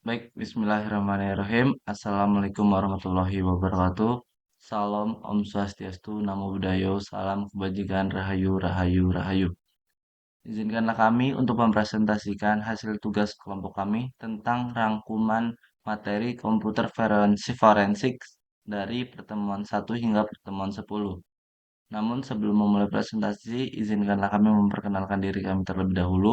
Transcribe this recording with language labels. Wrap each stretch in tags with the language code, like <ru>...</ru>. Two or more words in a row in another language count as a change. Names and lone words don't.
<ar>Baik, بسم الله الرحمن الرحيم. السلام عليكم ورحمة الله وبركاته.</ar> <id>Salam,</id> <ban>Om Swastiastu,</ban> <pi>Namo Buddhaya,</pi> <id>salam kebajikan,</id> <jv>Rahayu, Rahayu, Rahayu.</jv> <id>Izinkanlah kami untuk mempresentasikan hasil tugas kelompok kami tentang rangkuman materi komputer forensik dari pertemuan 1 hingga pertemuan 10. Namun sebelum memulai presentasi, izinkanlah kami memperkenalkan diri kami terlebih dahulu.</id>